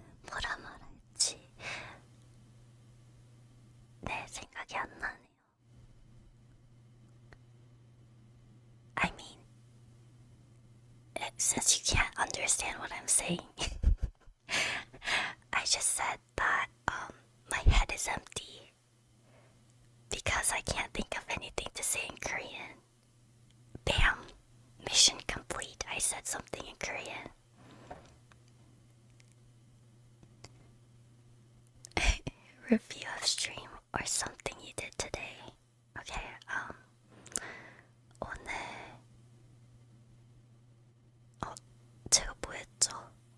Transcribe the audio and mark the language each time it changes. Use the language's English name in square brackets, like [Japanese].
[Korean] 뭐라 말할지 내 생각이 안 나네요. [English] I mean, since you can't understand what I'm saying, I just said that my head is empty because I can't think of anything to say in Korean. Bam! Mission complete. I said something in Korean. Review of stream or something you did today. Okay, [Korean] 오늘 제가 뭐 했죠?